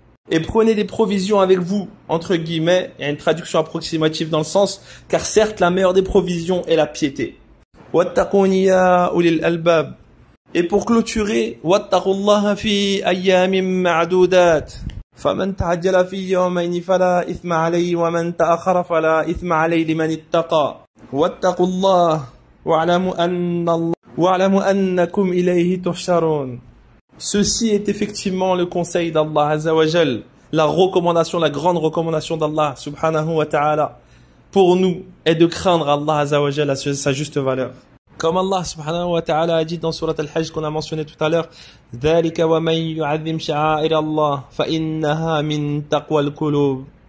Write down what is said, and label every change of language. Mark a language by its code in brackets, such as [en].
[fr] Et prenez des provisions avec vous, entre guillemets, il y a une traduction approximative dans le sens, car certes la meilleure des provisions est la piété. [ar] Wattaquni ya ulil albab. [fr] Et pour clôturer, [ar] wattaqullaha fi ayyamin ma'dudat. فمن تعجل في يومين فلا إثم عليه ومن تأخر فلا إثم عليه لمن اتقى واتقوا الله واعلموا أنكم إليه تحشرون. [fr] Ceci est effectivement le conseil d'Allah Azza wa Jal, la recommandation, la grande recommandation d'Allah subhanahu wa ta'ala pour nous est de craindre Allah Azza wa Jal à sa juste valeur. Comme Allah subhanahu wa ta'ala a dit dans Surat Al-Hajj qu'on a mentionné tout à l'heure, [ar] ذَلِكَ وَمَنْ يُعَذِّمْ شَعَائِرَ اللَّهِ فَإِنَّهَا مِنْ تَقْوَى الْقُلُوبِ.